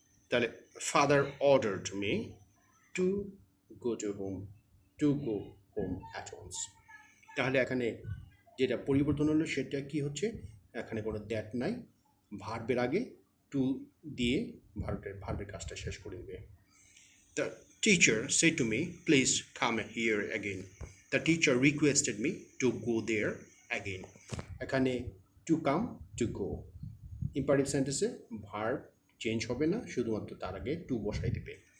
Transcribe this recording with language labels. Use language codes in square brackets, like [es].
[en] তাহলে father ordered me to go home at once. [bn] তাহলে এখানে যেটা পরিবর্তন হলো সেটা কি হচ্ছে, এখানে কোনো দ্যাট নাই, ভার্বের আগে টু দিয়ে ভার্বের কাজটা শেষ করে দেবে। [en] The teacher said to me, please come here again. The teacher requested me to go there again. [bn] এখানে to come, to go. Imperative সেন্টেন্সে ভার্ব চেঞ্জ হবে না, শুধুমাত্র তার আগে টু বসাই দেবে।